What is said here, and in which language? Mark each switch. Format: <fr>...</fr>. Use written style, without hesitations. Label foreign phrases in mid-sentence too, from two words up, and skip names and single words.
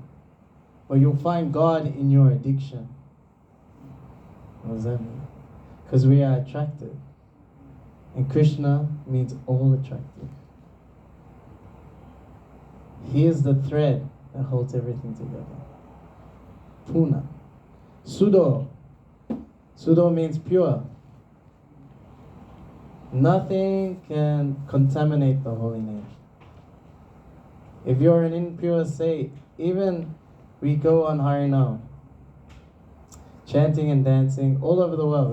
<en>But you'll find God in your addiction. What does that mean? Because we are attracted. And Krishna means all attractive. He is the thread that holds everything together.</en> <sa>पूर्णः। शुद्धो.</sa> <en>Śuddho means pure. Nothing can contaminate the holy name. If you're an impure state, even we go on Harinam, chanting and dancing all over the world.</en>